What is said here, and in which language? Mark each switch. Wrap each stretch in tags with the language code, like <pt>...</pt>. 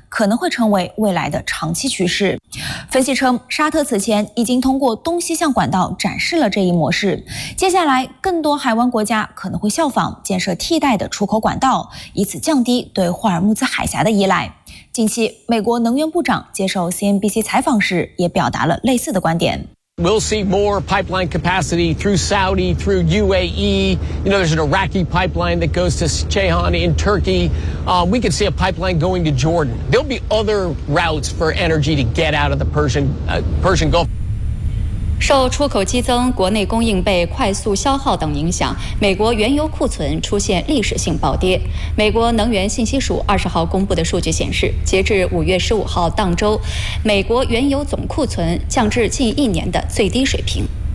<zh>可能会成为未来的长期趋势。分析称，沙特此前已经通过东西向管道展示了这一模式，接下来更多海湾国家可能会效仿建设替代的出口管道，以此降低对霍尔木兹海峡的依赖。近期美国能源部长接受 CNBC 采访时也表达了类似的观点。</zh> <en>We'll see more pipeline capacity through Saudi, through UAE. You know, there's an Iraqi pipeline that goes to Ceyhan in Turkey. We could see a pipeline going to Jordan. There'll be other routes for energy to get out of the Persian Gulf.</en> <zh>受出口激增、国内供应被快速消耗等影响，美国原油库存出现历史性暴跌。美国能源信息署二十号公布的数据显示，截至5月15号当周，美国原油总库存降至近一年的最低水平。</zh>